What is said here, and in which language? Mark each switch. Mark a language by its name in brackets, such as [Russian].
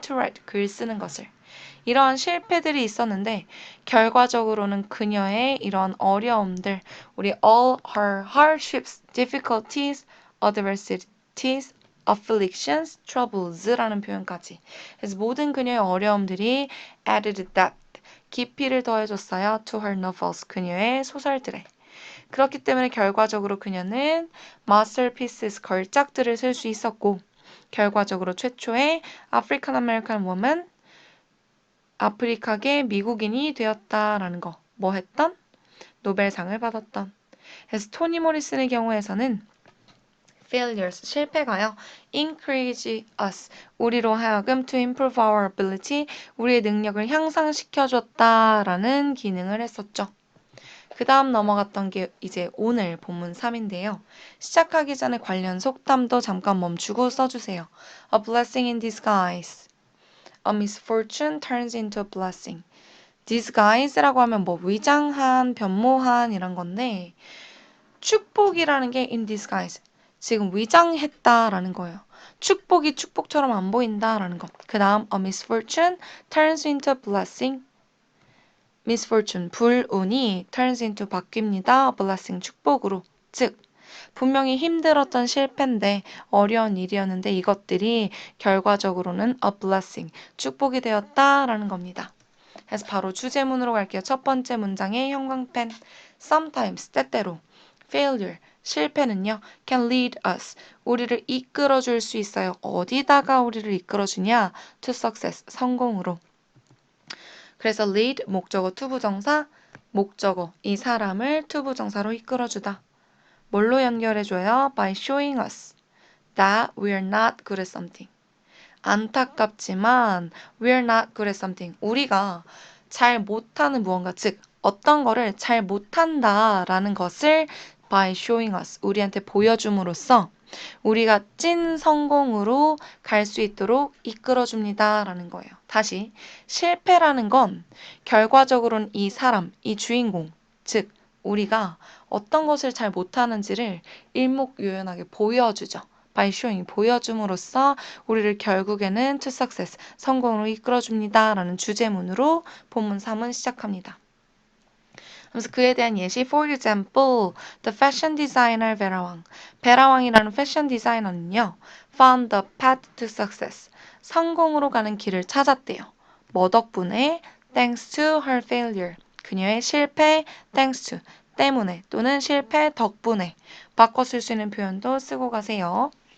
[Korean] to write, 글 쓰는 것을. 이러한 실패들이 있었는데 결과적으로는 그녀의 이러한 어려움들, 우리 [English] all her hardships, difficulties, adversities, afflictions, troubles [Korean] 라는 표현까지. 그래서 모든 그녀의 어려움들이 added depth, 깊이를 더해줬어요. [English] to her novels, [Korean] 그녀의 소설들에. 그렇기 때문에 결과적으로 그녀는 masterpieces, 걸작들을 쓸 수 있었고, 결과적으로 최초의 아프리칸 아메리칸 woman, 아프리카계 미국인이 되었다라는 거. 뭐 했던? 노벨상을 받았던. 그래서 토니 모리슨의 경우에서는 failures, 실패가요. encourage us, 우리로 하여금 [English] to improve our ability, [Korean] 우리의 능력을 향상시켜줬다라는 기능을 했었죠. 그 다음 넘어갔던 게 이제 오늘 본문 3인데요. 시작하기 전에 관련 속담도 잠깐 멈추고 써주세요. [English] A blessing in disguise. A misfortune turns into a blessing. [Korean] disguise라고 하면 뭐 위장한, 변모한 이런 건데 축복이라는 게 in disguise. 지금 위장했다라는 거예요. 축복이 축복처럼 안 보인다라는 거. 그 다음 [English] a misfortune turns into a blessing. [Korean] misfortune, 불운이 turns into 바뀝니다. blessing, 축복으로. 즉, 분명히 힘들었던 실패인데 어려운 일이었는데 이것들이 결과적으로는 a blessing, 축복이 되었다라는 겁니다. 그래서 바로 주제문으로 갈게요. 첫 번째 문장의 형광펜. sometimes, 때때로. failure, 실패는요. can lead us, 우리를 이끌어줄 수 있어요. 어디다가 우리를 이끌어주냐? [English] to success, [Korean] 성공으로. 그래서 lead, 목적어, 투부정사, 목적어, 이 사람을 투부정사로 이끌어주다. 뭘로 연결해줘요? [English] by showing us that we are not good at something. [Korean] 안타깝지만 [English] we are not good at something. [Korean] 우리가 잘 못하는 무언가, 즉 어떤 거를 잘 못한다라는 것을 [English] by showing us, [Korean] 우리한테 보여줌으로써 우리가 찐 성공으로 갈 수 있도록 이끌어줍니다 라는 거예요. 다시, 실패라는 건 결과적으로는 이 사람, 이 주인공, 즉 우리가 어떤 것을 잘 못하는지를 일목요연하게 보여주죠. [English] by showing, [Korean] 보여줌으로써 우리를 결국에는 to success, 성공으로 이끌어줍니다 라는 주제문으로 본문 3은 시작합니다. [English] 그래서 그에 대한 예시, for example, the fashion designer 베라 왕. [Korean] 베라 왕이라는 패션 디자이너는요, [English] found the path to success. [Korean] 성공으로 가는 길을 찾았대요. 뭐 덕분에? [English] thanks to her failure. [Korean] 그녀의 실패, thanks to, 때문에 또는 실패 덕분에. 바꿔 쓸 수 있는 표현도 쓰고 가세요.